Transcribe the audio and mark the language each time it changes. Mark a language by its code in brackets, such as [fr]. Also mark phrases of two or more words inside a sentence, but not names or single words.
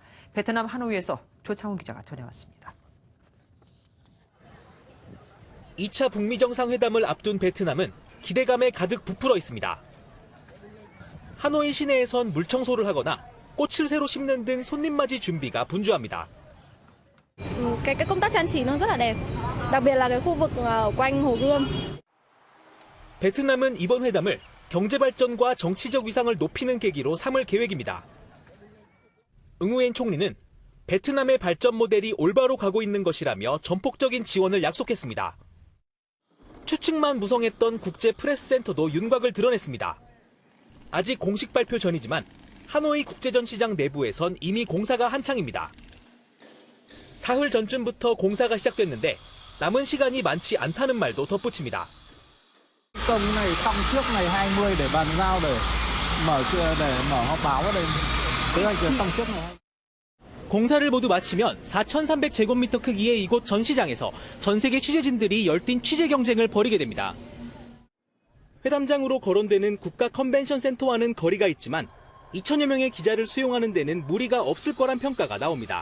[ko] 베트남 하노이에서 조창훈 기자가 전해왔습니다. 2차 북미 정상회담을 앞둔 베트남은 기대감에 가득 부풀어 있습니다. 하노이 시내에선 물청소를 하거나 꽃을 새로 심는 등 손님 맞이 준비가 분주합니다. [vi] cái công tác trang trí nó rất là đẹp, đặc biệt là cái khu vực quanh Hồ Gươm. [ko] 베트남은 이번 회담을 경제 발전과 정치적 위상을 높이는 계기로 삼을 계획입니다. 응우엔 총리는 베트남의 발전 모델이 올바로 가고 있는 것이라며 전폭적인 지원을 약속했습니다. 추측만 무성했던 국제 프레스센터도 윤곽을 드러냈습니다. 아직 공식 발표 전이지만 하노이 국제전시장 내부에선 이미 공사가 한창입니다. 사흘 전쯤부터 공사가 시작됐는데 남은 시간이 많지 않다는 말도 덧붙입니다. [vi] công này xong trước ngày 20 để bàn giao để mở họp báo ở đây. kế hoạch xong trước ngày 20. [ko] 공사를 모두 마치면 4,300제곱미터 크기의 이곳 전시장에서 전 세계 취재진들이 열띤 취재 경쟁을 벌이게 됩니다. 회담장으로 거론되는 국가 컨벤션 센터와는 거리가 있지만 2천여 명의 기자를 수용하는 데는 무리가 없을 거란 평가가 나옵니다.